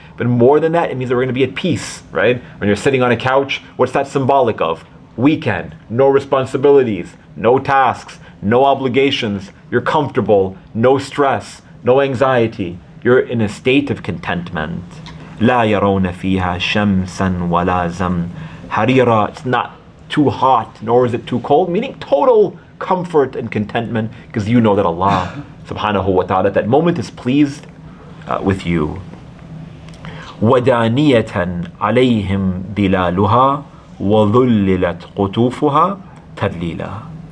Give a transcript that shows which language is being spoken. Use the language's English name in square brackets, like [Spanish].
[English] But more than that, it means that we're going to be at peace, right? When you're sitting on a couch, what's that symbolic of? Weekend, no responsibilities, no tasks, no obligations. You're comfortable, no stress, no anxiety. You're in a state of contentment. [Arabic] لا يرون فيها شمسا ولا زمهريرا. [English] It's not too hot, nor is it too cold, meaning total comfort and contentment, because you know that Allah subhanahu wa ta'ala at that moment is pleased with you. [Arabic] وَدَانِيَةً عَلَيْهِمْ ظِلَالُهَا وَظُلِّلَتْ قُطُوفُهَا تَذْلِيلًا.